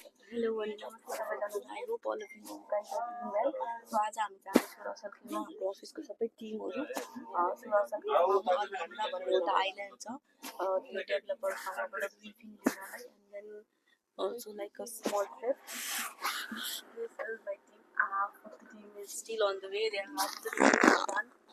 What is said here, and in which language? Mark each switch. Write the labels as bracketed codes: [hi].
[en] Hello I hope all of you guys are doing well. [ne] So आज हामी जाँदैछौँ सुरसल खेल्न। हाम्रो अफिसको सबै टिमहरू सुरसल खेल्न भन्ने एउटा आइल्यान्ड छ त्यो डेभलपरसँगबाट ब्रिफिङ लिनलाई [en] And then also like a small trip. This is my team, half of the team is still on the way, they are half the team is done.